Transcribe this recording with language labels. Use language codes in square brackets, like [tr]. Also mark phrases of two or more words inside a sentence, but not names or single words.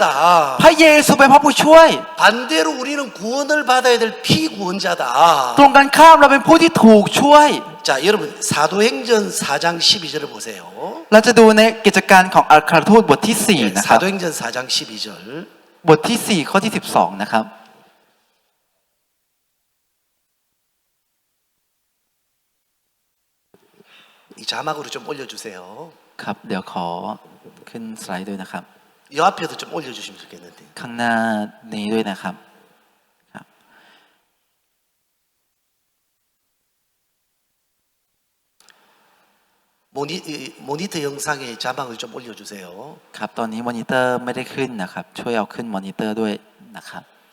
[th] พระเยซูเป็นพระผู้ช่วย [ko] 반대로 우리는 구원을 받아야 될 피구원자다. [th] ตรงกันข้ามเราเป็นผู้ที่ถูกช่วย [ko] 자, 여러분 사도행전 4장 12절을 보세요. [th] เราจะดูในกิจการของอัครทูตบทที่ 4 นะครับ [ko] 사도행전 4장 12절. [th] บทที่ 4 ข้อที่ 12 นะครับ [ko] 이 자막으로 좀 올려주세요. [th] ครับ เดี๋ยวขอขึ้นสไลด์ด้วยนะครับ [ko] 이 앞에도 좀 올려주시면 좋겠는데. [th] ข้างหน้านี้ด้วยนะครับครับ [ko] 모니터 영상에 자막을 좀 올려주세요. [th] ครับ ตอนนี้มอนิเตอร์ไม่ได้ขึ้นนะครับ ช่วยเอาขึ้นมอนิเตอร์ด้วยนะครับ